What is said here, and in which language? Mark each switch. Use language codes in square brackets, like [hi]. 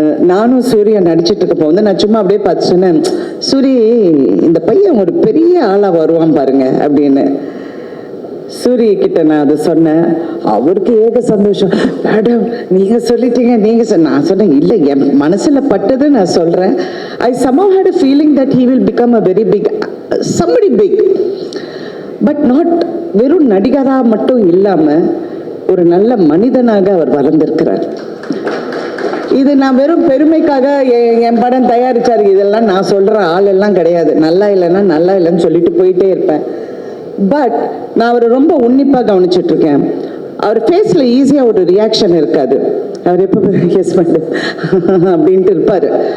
[ta] நானும் சூரிய நடிச்சிட்டு இருக்கப்போ நான் சும்மா அப்படியே பார்த்து சொன்னேன், சூரி இந்த பையன் ஒரு பெரிய ஆளாக வருவான் பாருங்க அப்படின்னு. சூரிய கிட்ட நான் அதை சொன்னேன். அவருக்கு ஏக சந்தோஷம். மேடம் நீங்க சொல்லிட்டீங்க, நான் சொன்னேன் இல்லை, என் மனசுல பட்டது நான் சொல்றேன். [en] I somehow had a feeling that he will become a very big somebody big, but not [ta] வெறும் நடிகரா மட்டும் இல்லாம ஒரு நல்ல மனிதனாக அவர் வளர்ந்திருக்கிறார். இது நான் வெறும் பெருமைக்காக என் படம் தயாரிச்சாரு இதெல்லாம் நான் சொல்ற ஆள் எல்லாம் கிடையாது. நல்லா இல்லைன்னா நல்லா இல்லைன்னு சொல்லிட்டு போயிட்டே இருப்பேன். பட் நான் அவரை ரொம்ப உன்னிப்பாக கவனிச்சுட்டு இருக்கேன். அவர் ஃபேஸில் ஈஸியாக ஒரு ரியாக்ஷன் இருக்காது. அவர் எப்போ எஸ் பண்ணு அப்படின்ட்டு இருப்பார்.